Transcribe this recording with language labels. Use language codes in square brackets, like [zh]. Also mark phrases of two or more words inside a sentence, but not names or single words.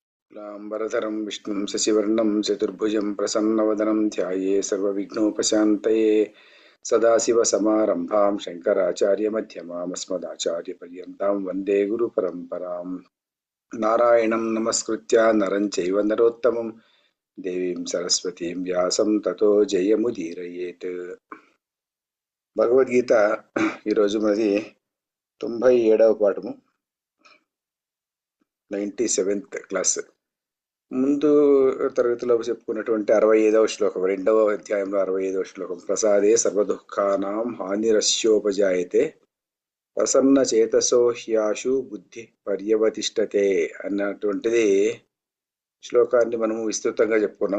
[sa] लाम्बरधरं विष्णुं शशिवर्णं चतुर्भुजं प्रसन्नवदनं ध्याये सर्वविघ्नोपशान्तये सदाशिवसमारम्भां शङ्कराचार्यमध्यमाम् अस्मदाचार्यपर्यन्तां वन्दे गुरुपरम्परां नारायणं नमस्कृत्य नरं चैव नरोत्तमं देवीं सरस्वतीं व्यासं ततो जयमुदीरयेत्। [te] భగవద్గీత ఈరోజు మనది 97వ పాఠము, 97th క్లాస్. ముందు తరగతిలో చెప్పుకున్నటువంటి 65వ శ్లోకం, 2వ అధ్యాయంలో 65వ శ్లోకం, [sa] ప్రసాదే సర్వదుఃఖానాం హానిరస్యోపజాయతే ప్రసన్న చేతసో హ్యాశు బుద్ధి పర్యవతిష్టతే [te] అన్నటువంటిది శ్లోకాన్ని మనము విస్తృతంగా చెప్పుకున్నాం.